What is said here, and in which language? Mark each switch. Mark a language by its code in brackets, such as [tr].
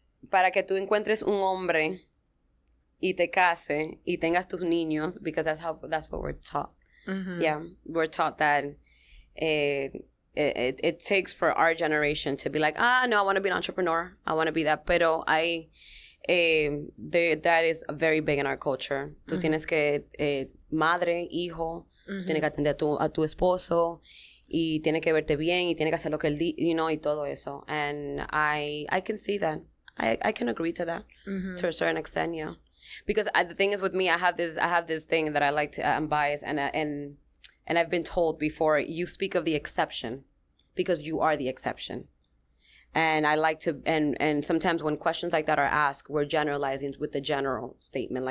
[es] Para que tú encuentres un hombre y te case y tengas tus niños, [en] because that's what we're taught. Yeah, we're taught that it takes for our generation to be like, no, I want to be an entrepreneur. I want to be that. [es] Pero [en] that is very big in our culture. [es] Tú tienes que, madre, hijo, tú tienes que atender a tu esposo y tienes que verte bien y tienes que hacer lo que él [en] you know, [es] y todo eso. [en] And I can see that. I can agree to that to a certain extent, yeah. Because the thing is with me, I have this thing that I like to, I'm biased, and I've been told before, you speak of the exception because you are the exception. And I like to, and sometimes when questions like that are asked, we're generalizing with the general statement.